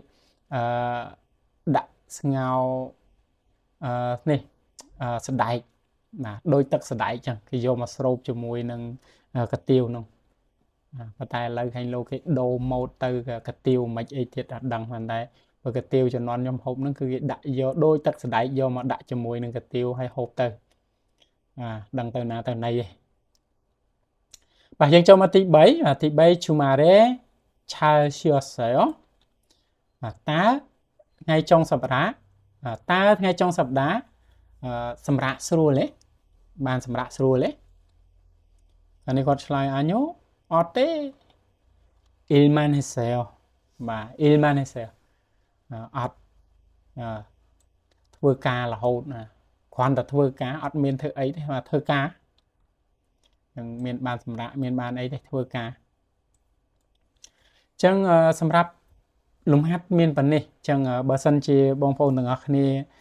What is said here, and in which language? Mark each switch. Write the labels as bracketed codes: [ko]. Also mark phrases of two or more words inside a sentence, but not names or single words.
[km] ដាក់ស្ងោនេះសណ្ដែកបាទដូចទឹកសណ្ដែកចឹងគេយកមកស្រូបជាមួយនឹងកាទៀវនោះប៉ុន្តែឥឡូវខាងលោកគេដូរម៉ូតទៅកាទៀវមិនអីទៀតអត់ ដឹងប៉ុន្តែបើកាទៀវជំនាន់ខ្ញុំហូបហ្នឹងគឺគេដាក់យកដូចទឹកសណ្ដែកយកមកដាក់ជាមួយនឹងកាទៀវហើយហូបទៅដឹងទៅ ណាទៅណីឯងបាទយើងចូលមកទី3ទី3 [ko] 주말에 잘 쉬었어요 [km] បាទតើថ្ងៃចុងសប្តាហ៍តើថ្ងៃ ចុងសប្តាហ៍សម្រាប់ស្រួលទេបានសម្រាប់ស្រួលទេអានេះគាត់ឆ្លើយអញអត់ទេ [ko] 일만 했어요 [km] បាទ [ko] 일만 했어요 [km] អត់ធ្វើការរហូតណាគ្រាន់តែធ្វើការអត់មានធ្វើអីទេបាទធ្វើការនឹងមានបានសម្រាប់មានបានអីទេធ្វើការអញ្ចឹងសម្រាប់លំហាត់មានប៉ុណ្នេះអញ្ចឹងបើសិនជាបងប្អូនទាំងអស់គ្នា